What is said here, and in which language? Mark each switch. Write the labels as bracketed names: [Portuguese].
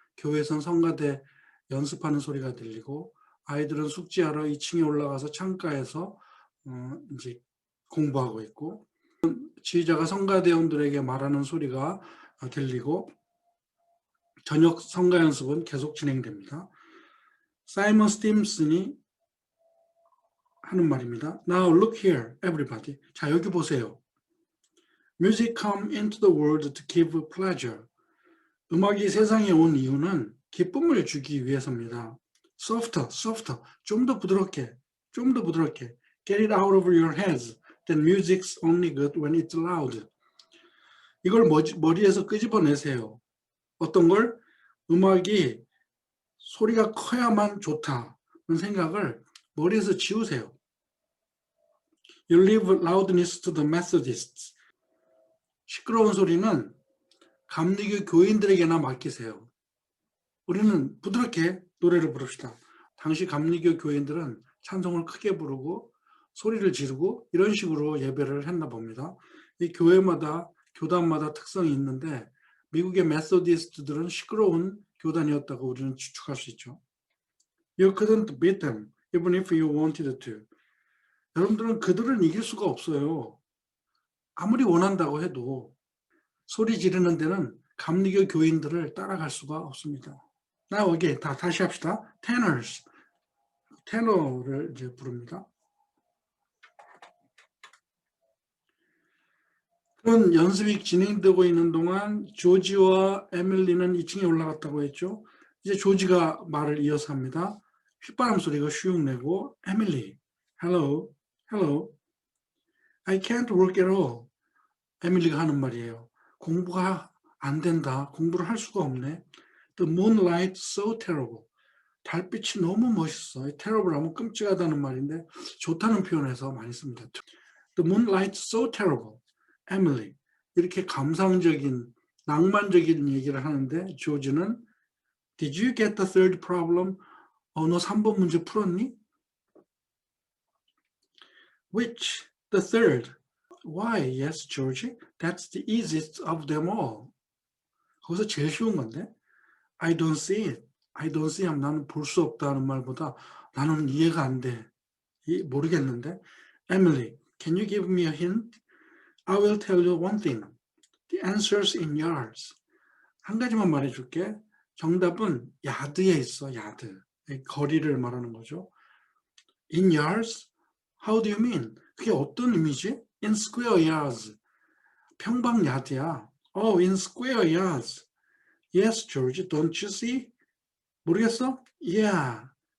[Korean] 교회에선 성가대 연습하는 소리가 들리고 아이들은 숙제하러 2층에 올라가서 창가에서 이제 공부하고 있고 지휘자가 성가대원들에게 말하는 소리가 들리고 저녁 성가 연습은 계속 진행됩니다. 사이먼 스팀슨이 하는 말입니다. [English] Now look here, everybody. [Korean] 자, 여기 보세요. [English] Music come into the world to give pleasure. [Korean] 음악이 세상에 온 이유는 기쁨을 주기 위해서입니다. [English] Softer, softer. [Korean] 좀 더 부드럽게, 좀 더 부드럽게. [English] Get it out of your heads. That music's only good when it's loud. [Korean] 이걸 머리에서 끄집어내세요. 어떤 걸? 음악이 소리가 커야만 좋다는 생각을 머리에서 지우세요. [English] You leave loudness to the Methodists. [Korean] 시끄러운 소리는 감리교 교인들에게나 맡기세요. 우리는 부드럽게 노래를 부릅시다. 당시 감리교 교인들은 찬송을 크게 부르고 소리를 지르고 이런 식으로 예배를 했나 봅니다. 이 교회마다 교단마다 특성이 있는데 미국의 메소디스트들은 시끄러운 교단이었다고 우리는 추측할 수 있죠. [English] You couldn't beat them even if you wanted to. [Korean] 여러분들은 그들은 이길 수가 없어요. 아무리 원한다고 해도 소리 지르는 데는 감리교 교인들을 따라갈 수가 없습니다. [English] Now again, [Korean] 다시 합시다. [English] Tenors, [Korean] 테너를 이제 부릅니다. 그런 연습이 진행되고 있는 동안 조지와 에밀리는 2층에 올라갔다고 했죠. 이제 조지가 말을 이어서 합니다. 휘바람 소리가 슉 내고 [English] 에밀리, hello, hello, I can't work at all. [Korean] 에밀리가 하는 말이에요. 공부가 안 된다. 공부를 할 수가 없네. [English] The moonlight so terrible. [Korean] 달빛이 너무 멋있어. terrible 하면 끔찍하다는 말인데 좋다는 표현에서 많이 씁니다. [English] The moonlight so terrible. Emily. [Korean] 이렇게 감상적인 낭만적인 얘기를 하는데 조지는 [English] Did you get the third problem? [Korean] 너 3번 문제 풀었니? [English] Which? The third. Why? Yes, Georgie. That's the easiest of them all. [Korean] 거기서 제일 쉬운 건데 [English] I don't see it. I don't see it. [Korean] 나는 볼 수 없다는 말보다 나는 이해가 안 돼. 모르겠는데. [English] Emily, can you give me a hint? I will tell you one thing. The answer's in yards. [Korean] 한 가지만 말해줄게. 정답은 야드에 있어, 야드. 거리를 말하는 거죠. [English] In yards? How do you mean? [Korean] 그게 어떤 의미지? [English] In square yards. [Korean] 평방 야드야. [English] Oh, in square yards. Yes, George, don't you see? [Korean] 모르겠어? [English] Yeah.